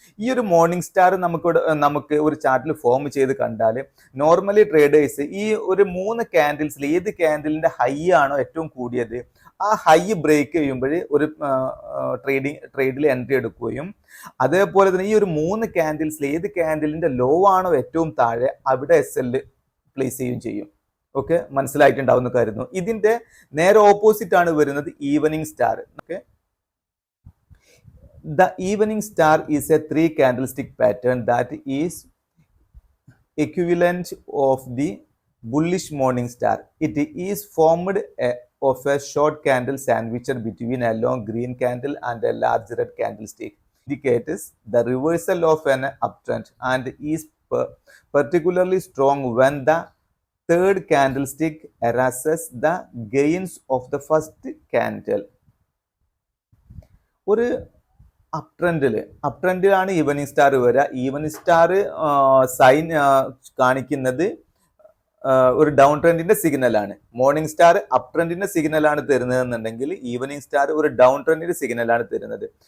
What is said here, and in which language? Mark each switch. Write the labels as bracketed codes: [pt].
[ml] ഈ ഒരു morning star നമുക്ക് ഒരു ചാർട്ടിൽ ഫോം ചെയ്ത് കണ്ടാൽ നോർമലി ട്രേഡേഴ്സ് ഈ ഒരു 3 ക്യാൻഡിൽസിൽ ഏത് ക്യാൻഡിലിന്റെ ഹൈ ആണോ ഏറ്റവും കൂടിയത്, ആ ഹൈ ബ്രേക്ക് ചെയ്യുമ്പോൾ ഒരു ട്രേഡിൽ എൻട്രി എടുക്കുകയും, അതേപോലെ തന്നെ ഈ ഒരു 3 ക്യാൻഡിൽസിൽ ഏത് ക്യാൻഡിലിന്റെ ലോ ആണോ ഏറ്റവും താഴെ അവിടെ SL പ്ലേസ് ചെയ്യുകയും ചെയ്യും. ഓക്കെ, മനസ്സിലായിട്ടുണ്ടാവുന്ന കരുതുന്നു. ഇതിന്റെ നേരെ ഓപ്പോസിറ്റ് ആണ് വരുന്നത് evening star. [en] Okay, the evening star is a 3 candlestick pattern that is equivalent of the bullish morning star. It is formed of a short candle sandwiched between a long green candle and a large red candlestick. Indicates the reversal of an uptrend and is particularly strong when the third candlestick erases the gains of the first candle. [ml] ഒരു അപ്ട്രെൻഡിലാണ് evening star വരിക. Evening star sign കാണിക്കുന്നത് ഒരു down ട്രെൻഡിന്റെ സിഗ്നലാണ്. Morning star up ട്രെൻഡിന്റെ സിഗ്നലാണ് തരുന്നതെന്നുണ്ടെങ്കിൽ evening star ഒരു down ട്രെൻഡിന്റെ സിഗ്നലാണ് തരുന്നത്.